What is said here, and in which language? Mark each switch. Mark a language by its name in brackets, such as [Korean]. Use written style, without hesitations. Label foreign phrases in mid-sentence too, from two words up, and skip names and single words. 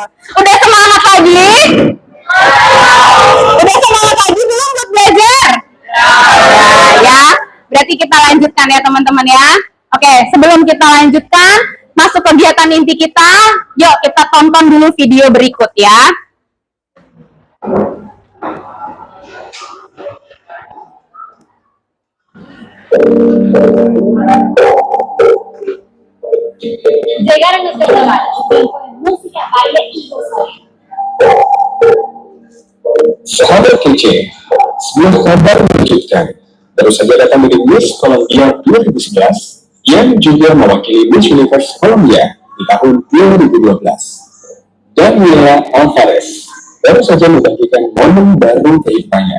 [Indonesian] Udah semangat lagi? Udah semangat lagi belum buat belajar? Ya, berarti kita lanjutkan ya teman-teman ya. Oke, sebelum kita lanjutkan masuk kegiatan inti kita, yuk kita tonton dulu video berikut ya. [Spanish] Llegaron los carnavales, música, baile y gozo. [Indonesian] Sahabat kece, sebuah kabar mengejutkan. Baru saja datang dari Miss Columbia 2011 yang juga mewakili Miss Universe Columbia di tahun 2012. Daniela Alvarez baru saja membagikan momen baru kehidupannya.